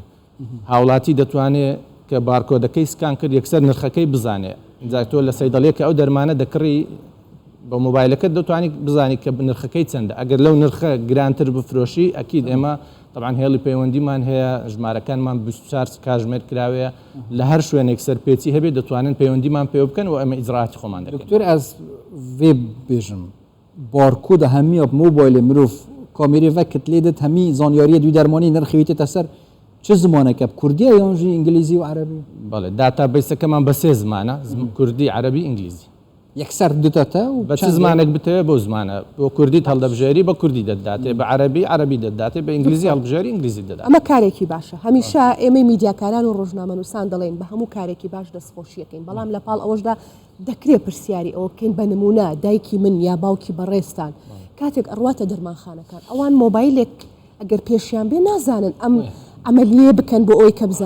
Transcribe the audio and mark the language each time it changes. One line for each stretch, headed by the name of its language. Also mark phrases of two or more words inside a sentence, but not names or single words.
Central Kurdish: هاوڵاتی دەتوانێت کە بارکۆدەکەی سکان کرد یەکسەر نرخەکەی بزانێ تۆ لە سەیدەڵەیە کە ئەو دەرمانە دەکڕی بە مۆبایلەکەت دەتوانانی بزانی کە نرخەکەی چەندە ئەگەر لەو نرخە گرانتر بفرۆشی ئەکید ئێمە طبعاً هێڵی پەیوەندیمان هەیە ژمارەکانمان 24 کاژمێر کراوەیە لە هەر شوێنێک سەرپێچی هەبێت دەتوانن پەیوەندیمان پێ بکەن و ئەمە ئیجراعاتی خۆمان دەکەین.
Kurdish: Doktor ez vê bêjim barkoda hemî mobilê mirov kamerê vekit lê dit hemî zanyariya dû dermanî nirxê tê ser çi zimaneke Kurdiye yan jî İngilîzî û Erebî
Central Kurdish: بەڵێ داتابیسەکەمان بە سێ زمانە کوردی عەرەبی ئینگلیزی یەکسەر دتە و بە چ زمانێک بتەوێت بۆ زمانە بۆ کوردیت هەڵدەبژێری بە کوردی دەداتێ بە عەرەبی عەرەبی دەداتێ بە ئینگلیزی هەڵبژێری ئینگلیزی دەدات. ئەمە کارێکی باشە هەمیشە ئێمە میدیاکاران و ڕۆژنامەنووسان دەڵێن بە هەموو کارێکی باش دەستخۆشیەکەین بەڵام لە پاڵ ئەوەشدا دەکرێت پرسیاری ئەوە بکەین بە نمونە دایکی من یا باوکی بەڕێستان کاتێک ئەڕواتە دەرمانخانەکان ئەوان مۆبایلێک ئەگەر پێشیان بێ نازانن ئەم ئەمەلیە بکەن بۆ ئەوەی کە بزانن